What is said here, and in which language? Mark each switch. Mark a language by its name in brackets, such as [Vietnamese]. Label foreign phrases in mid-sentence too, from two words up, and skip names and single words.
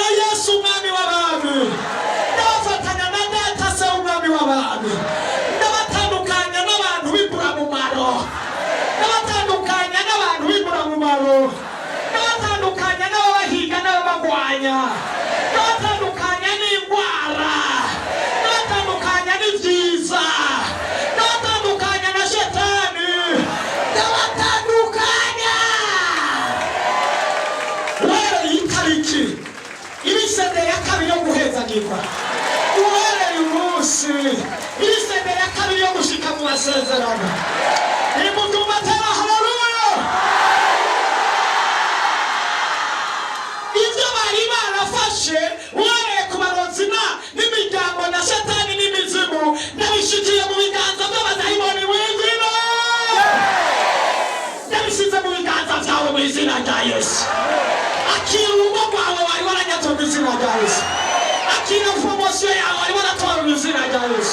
[Rundi] Yesu umwami w'abami, ndabafatanya na Data se umwami w'abami, ndabatandukanya n'abantu b'imburamumaro, ndabatandukanya n'abantu b'imburamumaro, ndabatandukanya n'ababahiga n'ababagwanya, ndabatandukanya n'indwara, ndabatandukanya n'ibyiza, ndabatandukanya na Shetani, ndabatandukanya. Uhereye itariki ibisende ya kabiri yo guhezagirwa, uhereye umunsi ibisende ya kabiri yo gushika mu masezerano, imutumatera haleluya. Ibyo bari barafashe uhereye ku barozina n'imiryango na Shetani n'imizimu, ndabishikiye mu biganza by'abadayimoni w'izina, ndabishyize mu biganza byawe mu izina rya Yesu. Akira urugo rwawe wari waranyatwe mu izina rya Yesu, akira promosiyo yawe wari waratwawe mu izina rya Yesu,